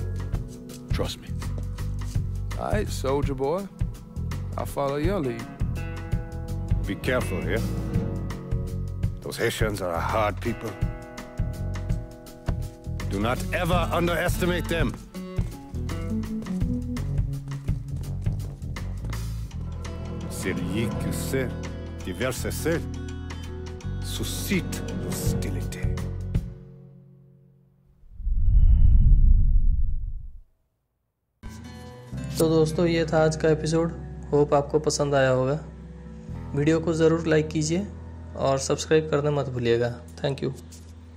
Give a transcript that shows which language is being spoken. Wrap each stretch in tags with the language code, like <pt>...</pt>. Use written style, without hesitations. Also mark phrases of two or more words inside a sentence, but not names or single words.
<en>Trust me. All right, soldier boy. I'll follow your lead. Be careful here. Those Haitians are a hard people. Do not ever underestimate them.</en> <fr>Celui qui sait diverser seul suscite l'hostilité.</fr> <hi>तो दोस्तों ये था आज का एपिसोड। होप आपको पसंद आया होगा। वीडियो को ज़रूर लाइक कीजिए और सब्सक्राइब करना मत भूलिएगा।</hi> <en>thank you.</en>